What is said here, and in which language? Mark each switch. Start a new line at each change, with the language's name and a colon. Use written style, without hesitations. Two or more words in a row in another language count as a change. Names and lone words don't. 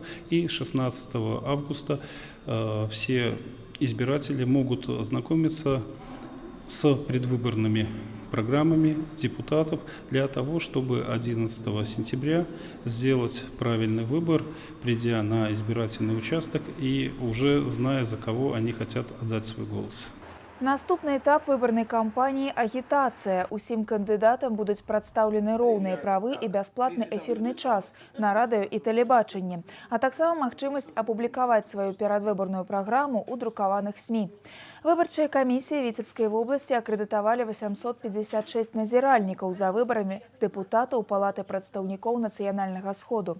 Russian: И 16 августа все избиратели могут ознакомиться с предвыборными программами депутатов для того, чтобы 11 сентября сделать правильный выбор, придя на избирательный участок и уже зная, за кого они хотят отдать свой голос.
Belarusian: Наступны этап выбарнай кампаніі – агітацыя. Усім кандыдатам будуць прадстаўлены роўныя правы і бясплатны эфірны час на радыё і тэлебачанні, а таксама магчымасць апублікаваць сваю перадвыбарную праграму ў друкаваных СМІ. Выбарчыя камісіі Віцебскай вобласці акрэдытавалі 856 назіральнікаў за выбарамі дэпутатаў Палаты прадстаўнікоў нацыянальнага сходу.